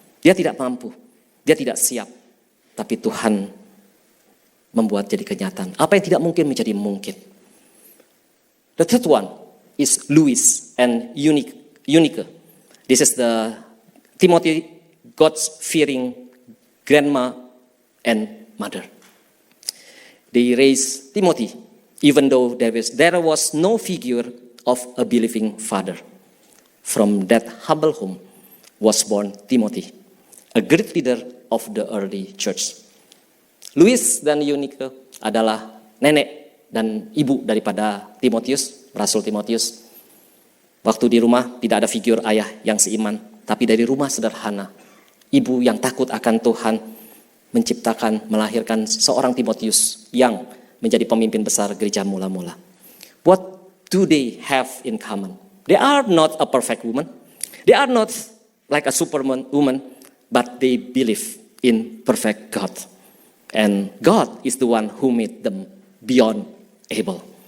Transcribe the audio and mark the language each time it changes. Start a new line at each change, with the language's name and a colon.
Indonesian: Dia tidak mampu, dia tidak siap. Tapi Tuhan membuat jadi kenyataan. Apa yang tidak mungkin menjadi mungkin.
English: The third one is Louis and Eunice. This is the Timothy, God's fearing grandma and mother. They raised Timothy, even though there was no figure of a believing father. From that humble home was born Timothy, a great leader of the early church.
Indonesian: Louis dan Eunice adalah nenek dan ibu daripada Timotius, Rasul Timotius. Waktu di rumah tidak ada figur ayah yang seiman, tapi dari rumah sederhana, ibu yang takut akan Tuhan menciptakan, melahirkan seorang Timotius yang menjadi pemimpin besar gereja mula-mula.
English: What do they have in common? They are not a perfect woman. They are not like a superman woman, but they believe in perfect God. And God is the one who made them beyond able.